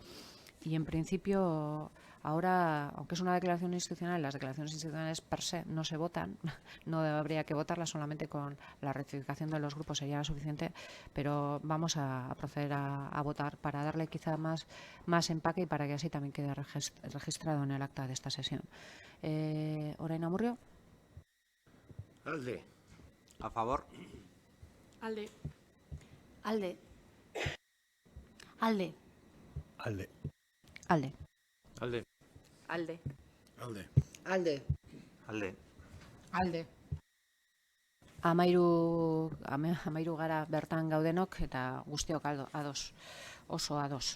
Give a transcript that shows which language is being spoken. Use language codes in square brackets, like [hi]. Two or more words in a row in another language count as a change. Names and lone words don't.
[es] Y en principio, ahora, aunque es una declaración institucional, las declaraciones institucionales per se no se votan, no habría que votarlas, solamente con la rectificación de los grupos sería suficiente, pero vamos a proceder a votar para darle quizá más empaque y para que así también quede registrado en el acta de esta sesión. [eu] Orain Amurrio. Alde. [es] A favor. [eu] Alde. Alde. Alde. Alde. Alde. Alde. Alde. Alde. Alde. Alde. Alde. Amairu gara bertan gaudenok eta guztiok ados, oso ados.